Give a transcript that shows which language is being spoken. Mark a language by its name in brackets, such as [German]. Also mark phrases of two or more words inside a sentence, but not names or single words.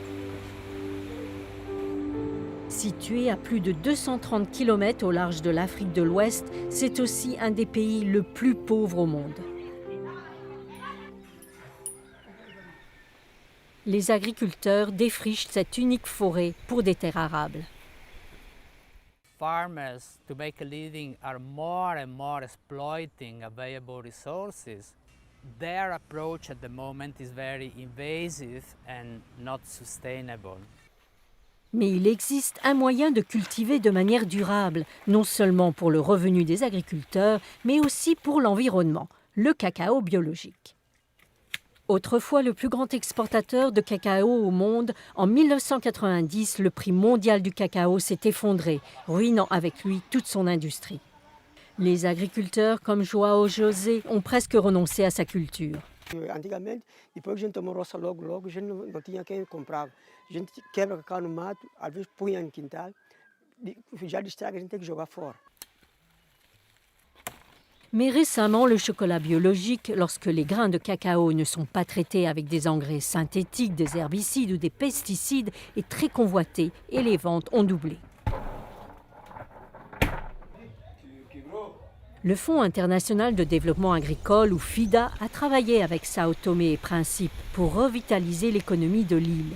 [French] Situé à plus de 230 km au large de l'Afrique de l'Ouest, c'est aussi un des pays le plus pauvres au monde. Les agriculteurs défrichent cette unique forêt pour des terres arables. [English] Farmers, to make a living, are more and more exploiting available resources. Their approach at the moment is very invasive and not sustainable. [French] Mais il existe un moyen de cultiver de manière durable, non seulement pour le revenu des agriculteurs, mais aussi pour l'environnement, le cacao biologique. Autrefois le plus grand exportateur de cacao au monde, en 1990, le prix mondial du cacao s'est effondré, ruinant avec lui toute son industrie. Les agriculteurs comme João José ont presque renoncé à sa culture. [Portuguese] Antigamente, depois que a gente tomou roça logo, a gente não tinha quem comprava. A gente quebra cacau no mato, às vezes punha no quintal, já destraga, a gente tem que jogar fora. [French] Mais récemment, le chocolat biologique, lorsque les grains de cacao ne sont pas traités avec des engrais synthétiques, des herbicides ou des pesticides, est très convoité et les ventes ont doublé. Le Fonds international de développement agricole, ou FIDA, a travaillé avec Sao Tomé et Principe pour revitaliser l'économie de l'île.